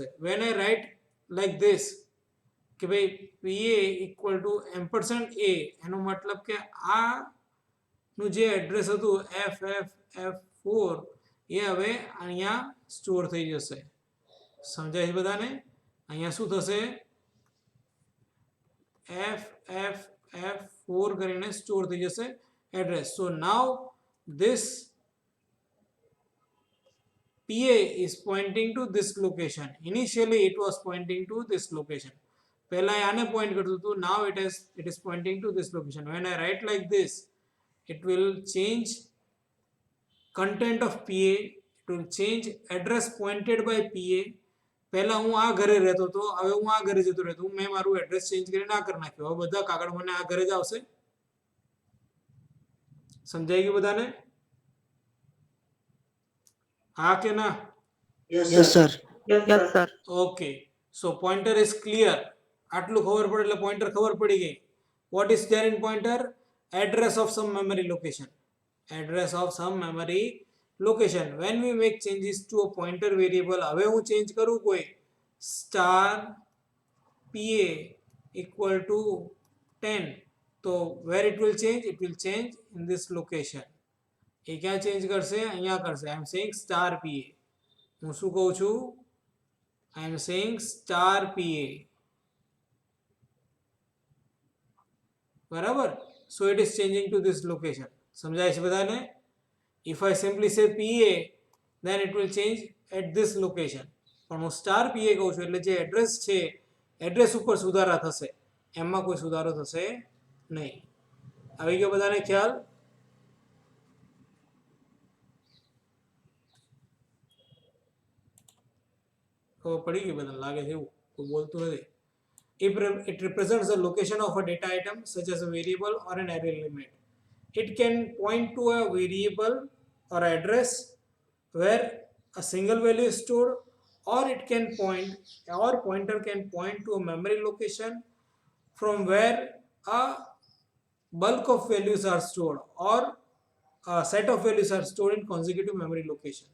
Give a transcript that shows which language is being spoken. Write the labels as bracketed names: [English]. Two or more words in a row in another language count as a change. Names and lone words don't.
[English] When I write like this [Gujarati] કે ભાઈ PA [English] equal to [Gujarati] %A, એનો મતલબ કે આ નું જે એડ્રેસ હતું FFF4 એ હવે અહીંયા સ્ટોર થઈ જશે. સમજાય છે બધાને? અહીંયા શું થશે? FFF4 કરીને સ્ટોર થઈ જશે એડ્રેસ. [English] So now this PA is pointing to this location. Initially it was pointing to this location. [Gujarati] પહેલા આને પોઈન્ટ કરતું હતું. [English] Now it is pointing to this location. When I write like this, it will change content of PA. It will change address pointed by PA. [Gujarati] પહેલા હું આ ઘરે રહેતો હતો, હવે હું આ ઘરે જતો રહેતો. મેં મારું એડ્રેસ ચેન્જ કરીને આ કરી નાખ્યું. હવે બધા કાગળ મને આ ઘરે જ આવશે. સમજાઈ ગયું બધાને? હા કે ના? [English] Yes, sir. Yes, sir. Okay, so pointer is clear. [Gujarati] આટલું ખબર પડે એટલે પોઇન્ટર ખબર પડી ગઈ. [English] What is there in pointer? Address of some memory location. Address of some memory location. When we make changes to a pointer variable, [Gujarati] હવે હું ચેન્જ કરું કોઈ સ્ટાર [English] PA equal to 10, તો where it will change? It will change in this location. [Gujarati] એ ક્યાં ચેન્જ કરશે? અહીંયા કરશે. [English] I am saying star PA. [Gujarati] હું શું કહું છું? [English] I am saying star PA. [Gujarati] બરાબર? [English] So it is changing to this location. [Gujarati] સમજાય છે બધાને? [English] If I simply say PA, then it will change at this location. [Gujarati] પણ હું સ્ટાર PA કહું છું એટલે જે એડ્રેસ છે એડ્રેસ ઉપર સુધારા થશે, એમાં કોઈ સુધારો થશે નહીં. આવી ગયો બધાને ખ્યાલ? ખબર પડી ગઈ બધાને? લાગે છે એવું કોઈ બોલતું નથી. [English] It represents the location of a data item such as a variable or an array element. It can point to a variable or address where a single value is stored, or it can point, or pointer can point to a memory location from where a bulk of values are stored, or a set of values are stored in consecutive memory locations.